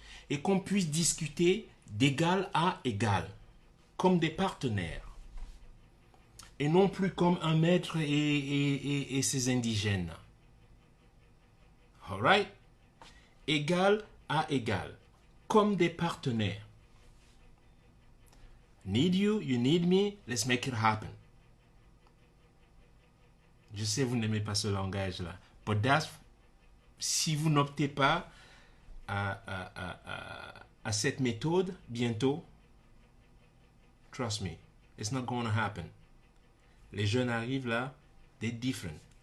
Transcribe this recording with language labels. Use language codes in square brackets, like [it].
[fr] Et qu'on puisse discuter d'égal à égal, comme des partenaires. Et non plus comme un maître et ses indigènes. [en] All right? [fr] Égal à égal, comme des partenaires. [en] Need you, you need me, let's make it happen. [fr] Je sais, vous n'aimez pas ce langage-là. [en] But that's, [fr] si vous n'optez pas à cette méthode, bientôt, [en] trust me, it's not going to happen. [fr] Les jeunes arrivent là, [en] they're different.